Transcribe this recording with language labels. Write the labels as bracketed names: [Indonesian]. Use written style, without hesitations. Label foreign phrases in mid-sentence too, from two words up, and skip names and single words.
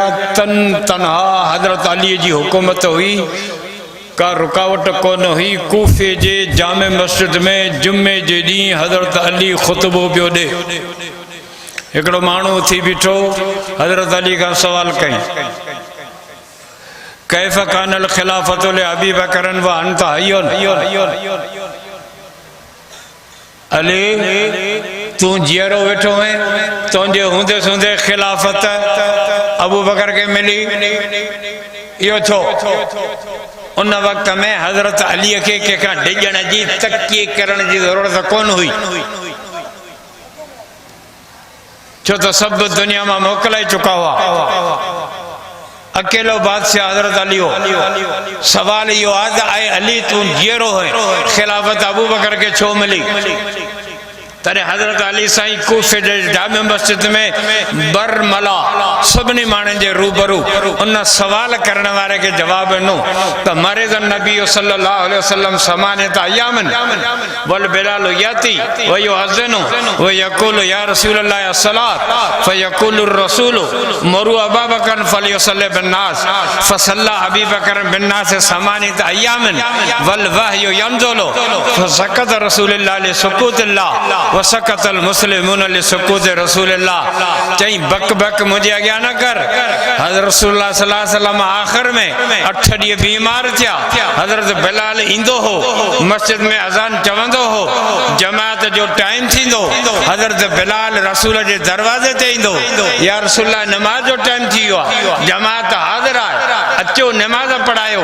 [Sindhi] तनहा हज़रत अली जी हुकूमत हुई, का रुकावट कोन हुई। कूफे जे जामे मस्जिद में जुम्मे जे ॾींहुं हज़रत अली ख़ुतबो पियो ॾे। हिकिड़ो माण्हू थी बीठो, हज़रत अली खां सवाल कई, [Arabic] كيف كانت الخلافة لأبي بكر وأنت حي. [Sindhi] अली तू जीअरो वेठो है, तुंहिंजे हूंदे सूंदे ख़िलाफ़त अबू बकर के मिली, इहो छो? उन वक्त में हज़रत अली के कंहिंखां डिॼण जी तकी करण जी ज़रूरत कोन हुई, छो तो सब दुनिया में मोकिलाए चुका हुआ। अकेलो बादशाह हजरत अली हो। सवाल यो आज आए अली तू जीरो है, खिलाफत अबू बकर के छो मिली। तॾहिं हज़रत अली साईं कूफे जे जामे मस्जिद में बरमला सभिनी माण्हुनि जे रूबरू उन सवाल करण वारे खे जवाब ॾिनो त [Arabic] مرض النبي صلى الله عليه وسلم ثمانية أيام والبلال يأتي ويؤذن ويقول يا رسول الله الصلاة فيقول الرسول مروا أبا بكر فليصل بالناس فصلى أبو بكر بالناس ثمانية أيام والوحي ينزل فسكت رسول الله لسكوت الله وسكت المسلمون لسكوت رسول الله. [Sindhi] चई बक बक मुझे अॻियां न कर। हज़रत रसूलुल्लाह [Arabic] صلى الله عليه وسلم [Sindhi] आखिर में 8 ॾींहं बीमार थिया। हज़रत बिलाल ईंदो हो, मस्जिद में अज़ान चवंदो हो, जमात जो टाइम थींदो, हज़रत बिलाल रसूल जे दरवाज़े ते ईंदो, [Arabic] يا رسول الله [Sindhi] नमाज जो टाइम थी वियो आहे, जमात हाज़िर आहे, अचो नमाज पढ़ायो।